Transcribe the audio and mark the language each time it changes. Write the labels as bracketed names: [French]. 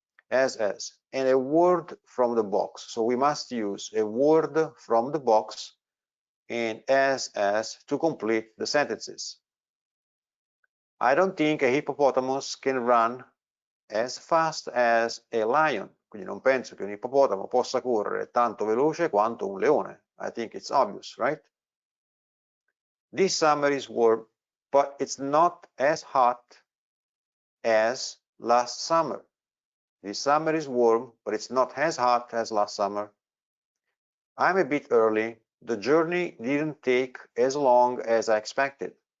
[English] As and a word from the box. So we must use a word from the box and as to complete the sentences. I don't think a hippopotamus can run as fast as a lion. [Italian] Quindi non penso che un ippopotamo possa correre tanto veloce quanto un leone. [English] I think it's obvious, right? This summer is warm, but it's not as hot as last summer. This summer is warm, but it's not as hot as last summer. I'm a bit early. The journey didn't take as long as I expected.